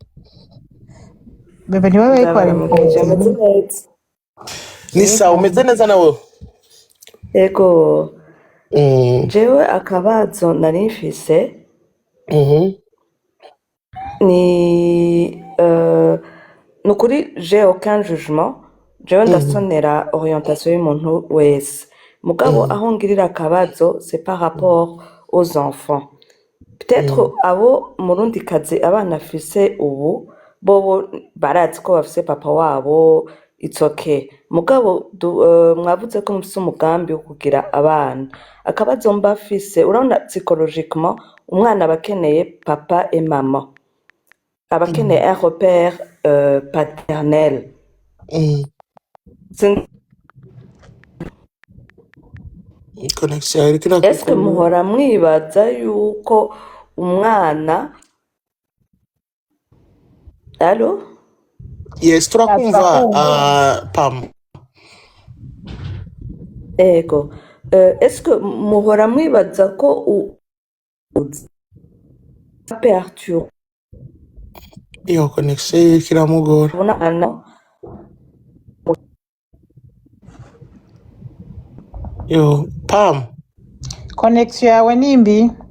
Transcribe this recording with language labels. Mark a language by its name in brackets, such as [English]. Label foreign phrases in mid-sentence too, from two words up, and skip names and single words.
[Swahili] bebe niwe wekwari ni sawa [Rundi] umeze neza nawe ego jewe akabazo nari mfise ni nukuri [French] j'ai aucun jugement [Rundi] jewe ndasonera orientation y'umuntu wese mugabo aho ngirira akabazo [French] c'est par rapport aux enfants peut-être [Rundi] abo murundi kazi abana afise ubu bobo barazi ko bafise papa wabo [English] it's okay [Rundi] mugabo mwavuze ko mufise umugambi wo kugira abana akabazo mbafise urabona psychologiquement umwana abakeneye [French] papa et maman [Rundi] abakeneye [French] un repère paternel est-ce que [Rundi] muhora mwibaza yuko umwana allo yes turakumva Pam ego [French] est-ce que [Rundi] muhora mwibaza ko perturbe iyo connection kiramugora yo Pam connection yawe nimbi